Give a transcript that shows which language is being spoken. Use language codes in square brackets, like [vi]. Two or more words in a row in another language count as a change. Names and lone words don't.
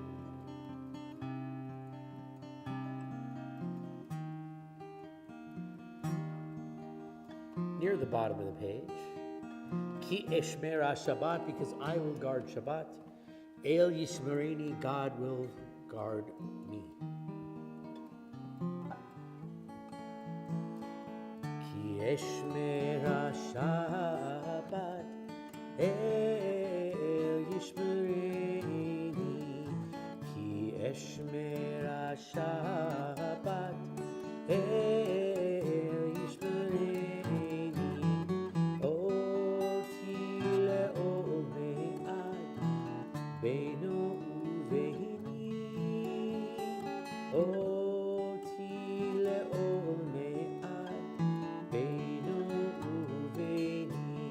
[en] Near the bottom of the page. [he] כי אשמרה שבת, [en] because I will guard Shabbat. [he] אל ישמרני, [en] God will guard me. [he] כי אשמרה שבת. אל ישמרני, כי אשמרה שבת. אל ישמרני, אות לעולמי עד, בינו וביני, אות לעולמי עד, בינו וביני.